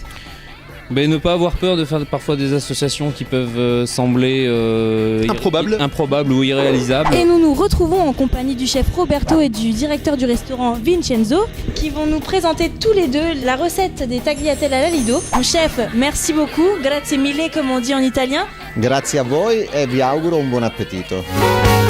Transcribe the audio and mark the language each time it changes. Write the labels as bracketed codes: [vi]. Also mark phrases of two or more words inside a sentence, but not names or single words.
[fr] Mais ne pas avoir peur de faire parfois des associations qui peuvent sembler improbables ou irréalisables. Et nous nous retrouvons en compagnie du chef Roberto et du directeur du restaurant Vincenzo qui vont nous présenter tous les deux la recette des tagliatelle alla lido. Mon chef, merci beaucoup, [it] grazie mille [fr] comme on dit en italien. [it] Grazie a voi e vi auguro un buon appetito.